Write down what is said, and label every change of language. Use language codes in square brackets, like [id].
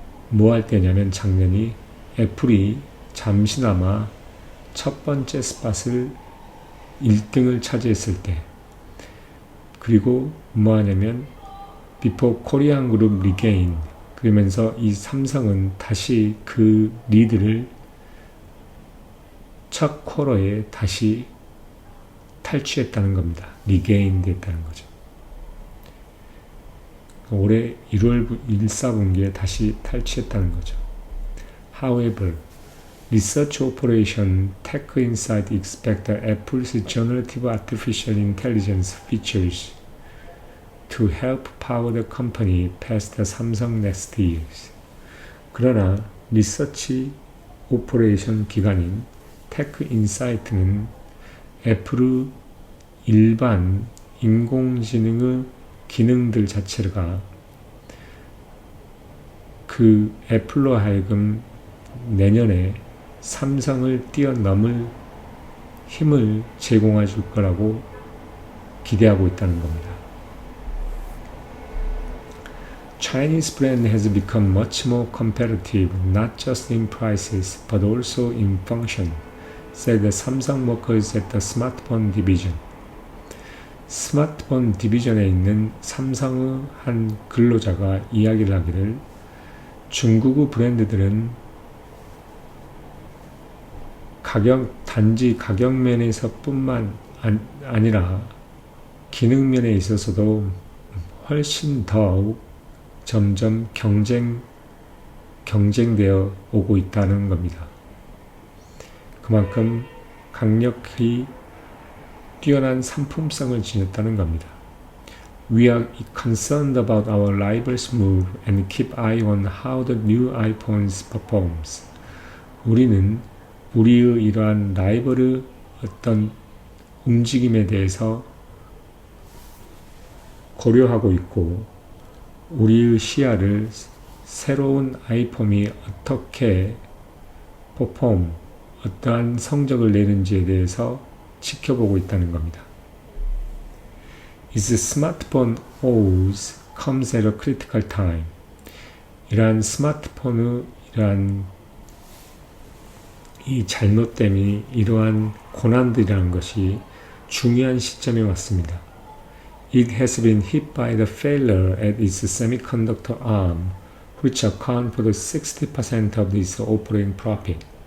[ko] 뭐 할 때냐면 작년이 애플이 잠시나마 첫 번째 스팟을 1등을 차지했을 때, 그리고 뭐 하냐면 [en] before Korean Group regain, [ko] 그러면서 이 삼성은 다시 그 리드를 첫 쿼터에 다시 탈취했다는 겁니다. 리게인 됐다는 거죠. 올해 1월 1사분기에 다시 탈취했다는 거죠. [en] However, Research Operation Tech Insight expect Apple's generative artificial intelligence features to help power the company past the Samsung next years. [ko] 그러나 리서치 오퍼레이션 기관인 테크 인사이트는 애플의 일반 인공지능의 기능들 자체가 그 애플로 하여금 내년에 삼성을 뛰어넘을 힘을 제공해 줄 거라고 기대하고 있다는 겁니다. [en] Chinese brand has become much more competitive, not just in prices, but also in function, said the Samsung workers at the smartphone division. [ko] 스마트폰 디비전에 있는 삼성의 한 근로자가 이야기를 하기를 중국의 브랜드들은 단지 가격 면에서 뿐만 아니라 기능 면에 있어서도 훨씬 더욱 점점 경쟁되어 오고 있다는 겁니다. 그만큼 강력히 뛰어난 상품성을 지녔다는 겁니다. [en] We are concerned about our rivals' move and keep eye on how the new iPhones performs. [ko] 우리는 우리의 이러한 라이벌의 어떤 움직임에 대해서 고려하고 있고, 우리의 시야를 새로운 아이폰이 어떻게 어떠한 성적을 내는지에 대해서 지켜보고 있다는 겁니다. [en] Its smartphone always comes at a critical time. [ko] 이러한 스마트폰의 이러한 이 잘못됨이, 이러한 고난들이라는 것이 중요한 시점에 왔습니다. [en] It has been hit by the failure at its semiconductor arm, which account for the 60% of its operating profit.